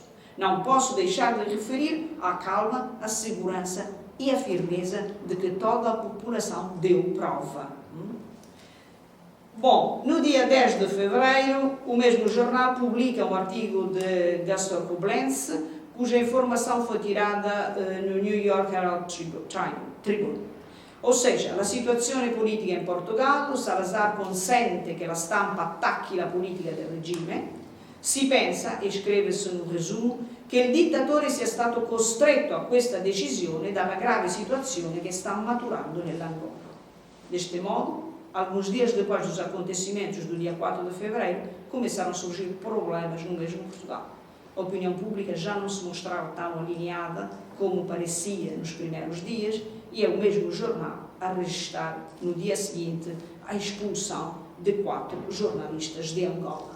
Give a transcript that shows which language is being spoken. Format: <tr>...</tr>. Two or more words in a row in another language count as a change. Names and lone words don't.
<pt>Não posso deixar de referir a calma, a segurança e a firmeza de que toda a população deu prova. Bom, no dia 10 de fevereiro, o mesmo jornal publica um artigo de Gaston Coblenz, cuja informação foi tirada no New York Herald Tribune. Ou seja,</pt> <it>la situazione politica in Portogallo, Salazar consente che la stampa attacchi la politica del regime, si pensa, e</it> <pt>scrive-se no resumo,</pt> <it>che il dittatore sia stato costretto a questa decisione dalla grave situazione che sta maturando nell'Angola.</it> <pt>Deste modo, alguns dias depois dos acontecimentos do dia 4 de fevereiro, começaram a surgir problemas no mesmo Portugal. A opinião pública já não se mostrava tão alinhada como parecia nos primeiros dias, e é o mesmo jornal a registrar no dia seguinte a expulsão de 4 jornalistas de Angola.</pt>